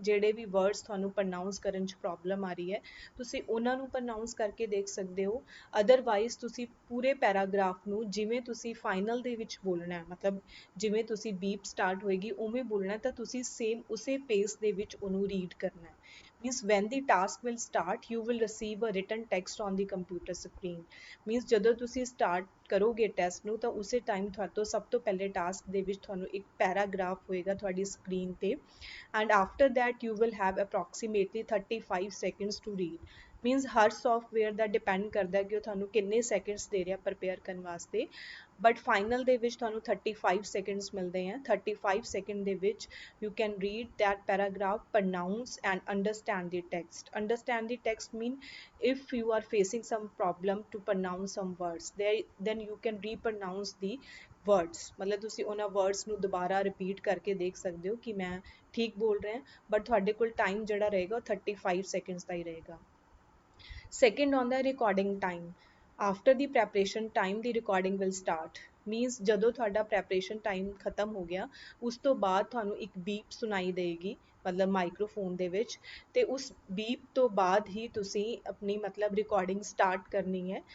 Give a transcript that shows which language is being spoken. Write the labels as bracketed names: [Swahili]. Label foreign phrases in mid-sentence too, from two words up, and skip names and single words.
[Punjabi] ਜਿਹੜੇ ਵੀ ਵਰਡਸ ਤੁਹਾਨੂੰ ਪ੍ਰੋਨਾਊਂਸ ਕਰਨ 'ਚ ਪ੍ਰੋਬਲਮ ਆ ਰਹੀ ਹੈ ਤੁਸੀਂ ਉਹਨਾਂ ਨੂੰ ਪ੍ਰੋਨਾਊਂਸ ਕਰਕੇ ਦੇਖ ਸਕਦੇ ਹੋ। ਅਦਰਵਾਈਜ਼ ਤੁਸੀਂ ਪੂਰੇ ਪੈਰਾਗ੍ਰਾਫ ਨੂੰ ਜਿਵੇਂ ਤੁਸੀਂ ਫਾਈਨਲ ਦੇ ਵਿੱਚ ਬੋਲਣਾ ਹੈ, ਮਤਲਬ ਜਿਵੇਂ ਤੁਸੀਂ [English] beep start [Punjabi] ਹੋਏਗੀ ਉਵੇਂ ਬੋਲਣਾ, ਤਾਂ ਤੁਸੀਂ ਸੇਮ ਉਸੇ ਪੇਸ ਦੇ ਵਿੱਚ ਉਹਨੂੰ ਰੀਡ ਕਰਨਾ ਹੈ। [English] means when the task will start you will receive a written text on the computer screen। [Punjabi] means ਜਦੋਂ ਤੁਸੀਂ ਸਟਾਰਟ ਕਰੋਗੇ ਟੈਸਟ ਨੂੰ ਤਾਂ ਉਸੇ ਟਾਈਮ ਤੁਹਾਡੇ ਤੋਂ ਸਭ ਤੋਂ ਪਹਿਲੇ ਟਾਸਕ ਦੇ ਵਿੱਚ ਤੁਹਾਨੂੰ ਇੱਕ ਪੈਰਾਗ੍ਰਾਫ ਹੋਏਗਾ ਤੁਹਾਡੀ ਸਕਰੀਨ ਤੇ, [English] and after that you will have approximately 35 seconds to read। [Punjabi] means ਹਰ ਸੌਫਟਵੇਅਰ ਦਾ ਡਿਪੈਂਡ ਕਰਦਾ ਕਿ ਉਹ ਤੁਹਾਨੂੰ ਕਿੰਨੇ ਸੈਕਿੰਡਸ ਦੇ ਰਿਹਾ ਪ੍ਰਪੇਅਰ ਕਰਨ ਵਾਸਤੇ, [English] but final [Punjabi] ਦੇ ਵਿੱਚ ਤੁਹਾਨੂੰ 35 ਸੈਕਿੰਡਸ ਮਿਲਦੇ ਆ। 35 ਸੈਕਿੰਡ ਦੇ ਵਿੱਚ [English] you can read that paragraph, pronounce and understand the text। understand the text mean if you are facing some problem to pronounce some words there, then you can repronounce the words। [Punjabi] ਮਤਲਬ ਤੁਸੀਂ ਉਹਨਾਂ ਵਰਡਸ ਨੂੰ ਦੁਬਾਰਾ ਰਿਪੀਟ ਕਰਕੇ ਦੇਖ ਸਕਦੇ ਹੋ ਕਿ ਮੈਂ ਠੀਕ ਬੋਲ ਰਿਹਾ, ਬਟ ਤੁਹਾਡੇ ਕੋਲ ਟਾਈਮ ਜਿਹੜਾ ਰਹੇਗਾ ਉਹ 35 ਸੈਕਿੰਡਸ ਦਾ ਹੀ ਰਹੇਗਾ। ਸੈਕਿੰਡ ਆਉਂਦਾ [English] recording time. after the preparation time the recording will start. [Punjabi] ਮੀਨਸ ਜਦੋਂ ਤੁਹਾਡਾ [English] preparation time [Punjabi] ਖਤਮ ਹੋ ਗਿਆ ਉਸ ਤੋਂ ਬਾਅਦ ਤੁਹਾਨੂੰ ਇੱਕ ਬੀਪ ਸੁਣਾਈ ਦੇਗੀ, ਮਤਲਬ ਮਾਈਕਰੋਫੋਨ ਦੇ ਵਿੱਚ, ਤੇ ਉਸ ਬੀਪ ਤੋਂ ਬਾਅਦ ਹੀ ਤੁਸੀਂ ਆਪਣੀ ਮਤਲਬ [English] recording start [Punjabi] ਕਰਨੀ ਹੈ।